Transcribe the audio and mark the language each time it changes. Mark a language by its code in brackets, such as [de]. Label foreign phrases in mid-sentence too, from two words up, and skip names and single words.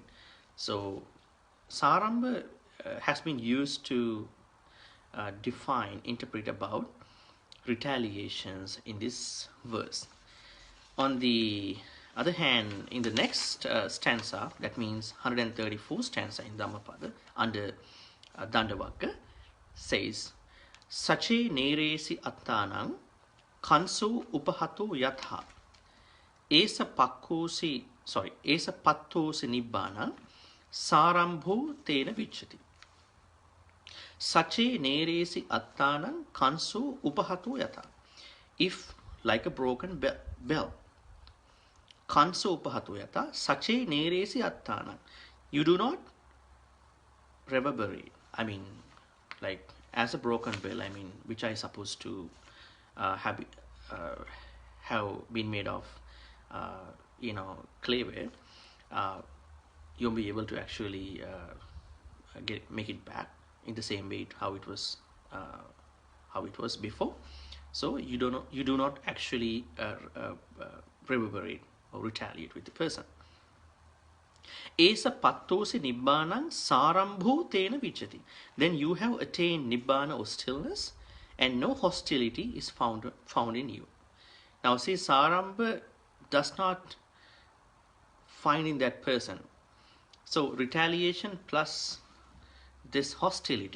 [en] So sārambha has been used to define, interpret about retaliations in this verse. On the other hand, in the next stanza, that means 134th stanza in Dhammapada, under Dandavagga, says, [pi] Sache neresi attanang kanso upahato yatha esa pattosi nibbana sārambho tena vicchati. Sache neresi attanang kanso upahato yatha. [en] If, like a broken bell, [pi] kanso upahato yatha, sache neresi attanang, [en] you do not reverberate. I mean, like as a broken bell, I mean, which I suppose to have been made of, clayware, you'll be able to actually make it back in the same way how it was before. So you do not actually reverberate or retaliate with the person. [pi] Esa pattosi nibbanang sārambho tena vicchati. [en] Then you have attained nibbana or stillness, and no hostility is found in you. Now see, sārambha does not find in that person. So retaliation plus this hostility.